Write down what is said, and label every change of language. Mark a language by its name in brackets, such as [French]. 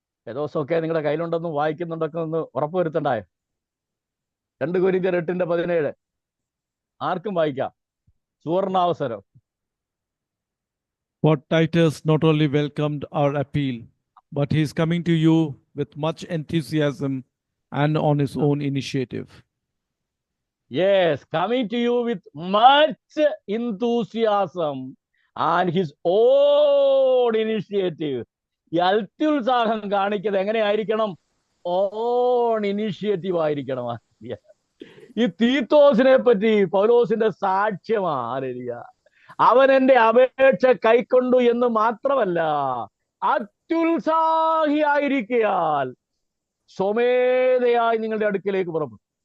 [Malayalam] ഏതോസൊക്കെ നിങ്ങളുടെ കയ്യിലുണ്ടെന്നും വായിക്കുന്നുണ്ടൊക്കെ ഒന്ന് ഉറപ്പുവരുത്തണ്ടായോ? 2 കൊരിന്ത്യർ 8:17 ആർക്കും വായിക്കാം, സുവർണാവസരം. [English] For Titus not only welcomed our appeal, but he is coming to you with much enthusiasm and on his own initiative. Yes, coming to you with much enthusiasm and his own initiative. [Malayalam] ഈ അത്യുത്സാഹം കാണിക്കുന്നത് എങ്ങനെയായിരിക്കണം? [English] own initiative [Malayalam] ആയിരിക്കണം. ഈ തീത്തോസിനെ പറ്റി പൗലോസിന്റെ സാക്ഷ്യമാണ്. അവൻ എന്റെ അപേക്ഷ കൈക്കൊണ്ടു എന്ന് മാത്രമല്ല, അത്യുത്സാഹിയായിരിക്കയാൽ സ്വമേധയായി നിങ്ങളുടെ അടുക്കിലേക്ക് പുറപ്പെടും.